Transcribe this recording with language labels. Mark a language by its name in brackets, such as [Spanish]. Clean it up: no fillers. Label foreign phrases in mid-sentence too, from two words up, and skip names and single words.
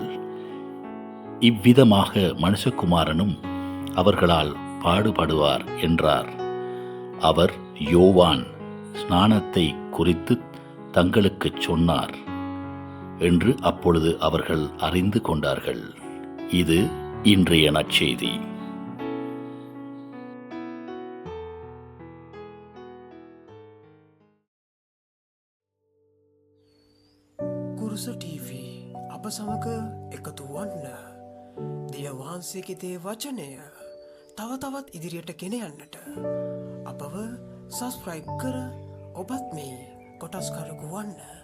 [Tamil] இவ்விதமாக மனுஷகுமாரனும் அவர்களால் பாடுபடுவார் என்றார். அவர் யோவான் ஸ்நானத்தை குறித்து தங்களுக்கு சொன்னார் என்று அப்பொழுது அவர்கள் அறிந்து கொண்டார்கள். இது இன்றைய நற்செய்தி. [Sinhala] කුරුස TV අප සමග එකතු වන්න. දෙවියන් වහන්සේගේ දේ වචනය තව තවත් ඉදිරියට ගෙන යන්නට අපව සබ්ස්ක්‍රයිබ් කර ඔබත් මේ කොටස්කරකු වන්න.